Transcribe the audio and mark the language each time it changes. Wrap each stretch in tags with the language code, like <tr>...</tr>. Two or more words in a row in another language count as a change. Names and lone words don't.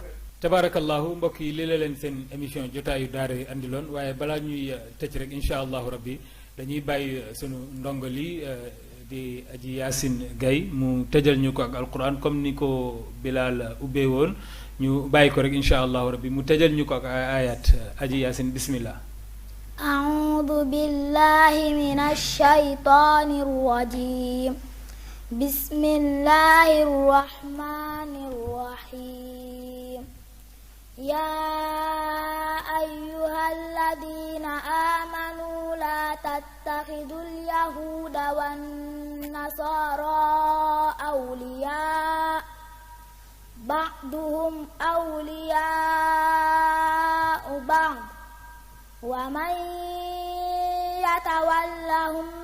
<wo>tabaarakallahu mbokk yi lii la leen seen émission jotaayu daara yi andiloon waaye balaa ñuy tëj rek</wo> <ar>إن شاء الله ربي</ar> <wo>dañuy bàyyi sunu ndongo li di aji Yacine Gaye mu tëjal ñu ko ak alquran comme ni ko Bilal ubbee woon ñu bàyyi ko rek</wo> <ar>إن شاء الله ربي</ar> <wo>mu tëjal ñu ko ak ayat aji Yacine bismillah.</wo> <ar>أعوذ بالله من الشيطان الرجيم بسم الله الرحمن الرحيم يا أيها الذين آمنوا لا تتخذوا اليهود والنصارى أولياء بعضهم أولياء بعض ومن يتولهم</ar>